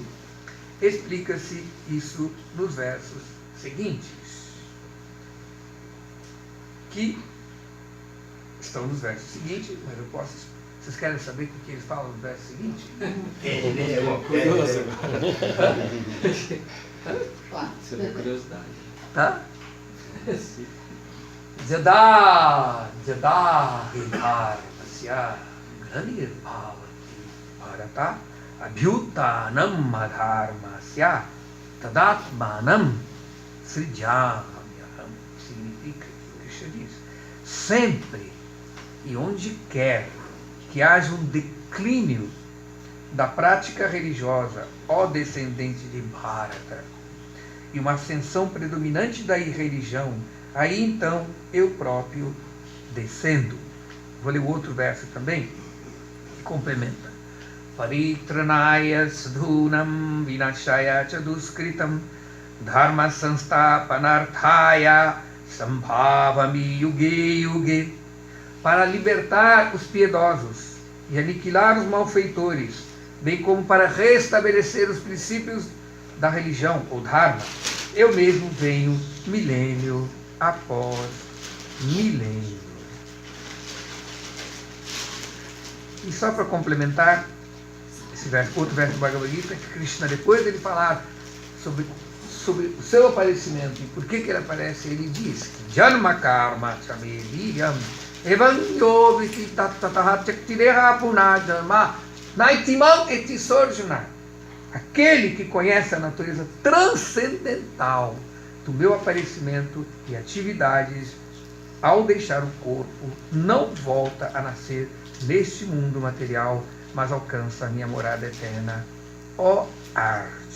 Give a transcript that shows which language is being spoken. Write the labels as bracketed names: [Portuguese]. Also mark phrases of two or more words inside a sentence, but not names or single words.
[Portuguese] Explica-se isso nos versos seguintes, que estão nos versos seguintes, mas eu posso explicar. Vocês querem saber o que eles falam no verso seguinte? Curioso. Seria curiosidade. Tá? [Sanskrit] यदा हि धर्मस्य ग्लानिर्भवति भारत अभ्युत्थानमधर्मस्य तदात्मानं सृजाम्यहम्. [Portuguese] Significa, o Krishna diz, sempre e onde quer que haja um declínio da prática religiosa, ó descendente de Bharata, e uma ascensão predominante da irreligião, aí então eu próprio descendo. Vou ler o outro verso também, que complementa. [Sanskrit] परित्राणाय साधूनां विनाशाय च दुष्कृताम् धर्मसंस्थापनार्थाय सम्भवामि युगे युगे. [Portuguese] Para libertar os piedosos e aniquilar os malfeitores, bem como para restabelecer os princípios da religião, ou dharma, eu mesmo venho milênio após milênio. E só para complementar, esse verso, outro verso do Bhagavad Gita, que Krishna, depois de ele falar sobre o seu aparecimento e por que ele aparece, ele diz que [Sanskrit] जन्म कर्म च मे दिव्यम् एवं यो वेत्ति तत्त्वतः त्यक्त्वा देहं पुनर्जन्म नैति मामेति सोऽर्जुन. [Portuguese] Aquele que conhece a natureza transcendental do meu aparecimento e atividades, ao deixar o corpo, não volta a nascer neste mundo material, mas alcança a minha morada eterna, ó Arjuna.